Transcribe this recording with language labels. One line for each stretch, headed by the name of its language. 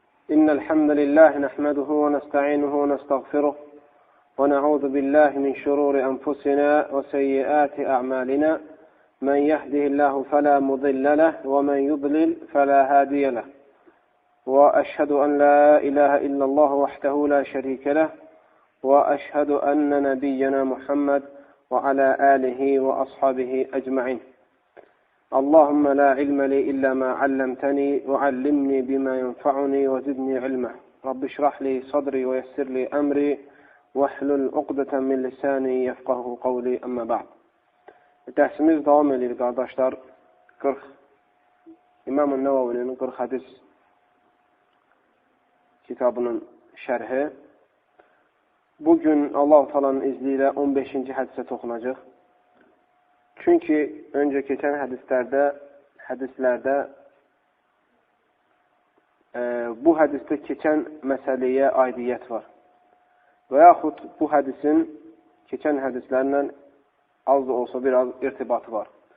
Arabic: إن الحمد لله نحمده ونستعينه ونستغفره ونعوذ بالله من شرور أنفسنا وسيئات أعمالنا من يهده الله فلا مضل له ومن يضلل فلا هادي له وأشهد أن لا إله إلا الله وحده لا شريك له وأشهد أن نبينا محمد وعلى آله وأصحابه أجمعين اللهم لا علم لي إلا ما علمتني وعلمني بما ينفعني وزدني علما رب اشرح لي صدري ويسر لي أمري واحلل عقدة من لساني يفقه قولي أما بعد.
Azerbaijani: Dərsimiz devam edir qardaşlar. 40 İmam-ı Nəvavinin 40 hadis kitabının şərhi. Bugün Allah-u Teala'nın izniyle 15. hadisə toxunacaq. Çünki öncə keçən hədislərdə bu hədisdə keçən məsələyə aidiyyət var. Və yaxud bu hədisin keçən hədislərlə az da olsa biraz irtibatı var.